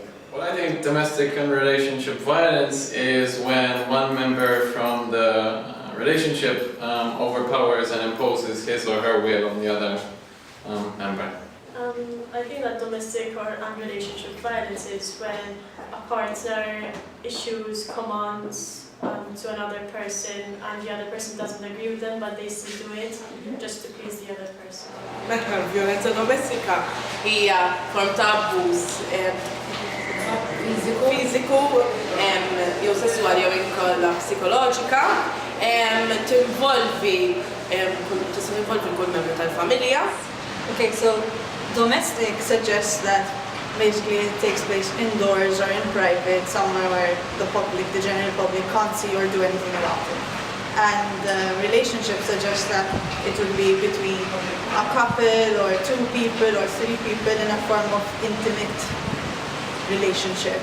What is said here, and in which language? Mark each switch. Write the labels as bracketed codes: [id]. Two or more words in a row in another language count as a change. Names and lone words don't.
[en] Well, I think domestic and relationship violence is when one member from the relationship overpowers and imposes his or her will on the other member. I think that domestic or relationship violence is when a partner issues commands to another person and the other person doesn't agree with them, but they still do it just to please the other person. [mt] Meta violenza domestika hija form ta' abbuż fiżiku jew sesswali jew inkolla psikoloġika tinvolvi kull membru tal-familja. [en] Okay, so domestic suggests that basically it takes place indoors or in private, somewhere where the general public can't see or do anything about it. And relationship suggests that it would be between a couple or two people or three people in a form of intimate relationship.